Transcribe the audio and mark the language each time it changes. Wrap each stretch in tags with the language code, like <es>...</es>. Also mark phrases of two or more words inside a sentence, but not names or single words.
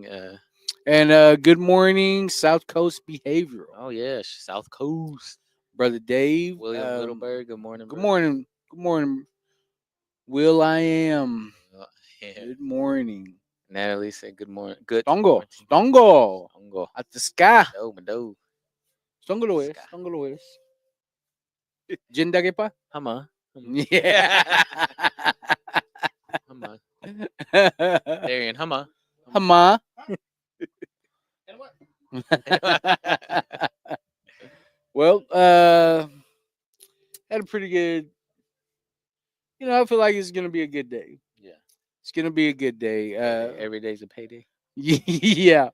<en>and good morning, South Coast Behavioral. Oh yeah, South Coast. Brother Dave. William Littleberg, good morning, Good brother. morning. Good morning, Will. I am. Uh, yeah. Good morning. Natalie said good morning. Good to Stongo. morning. Stongo. Stongo. At the sky. Mado. Stongo lo es. Ska. Stongo lo es. Jindage pa? Hama. Yeah. Hama. Darian, Hama. Hama. Well, had a pretty good. I feel like it's gonna be a good day. Yeah. It's gonna be a good day. Every day's a payday. Yeah.</en>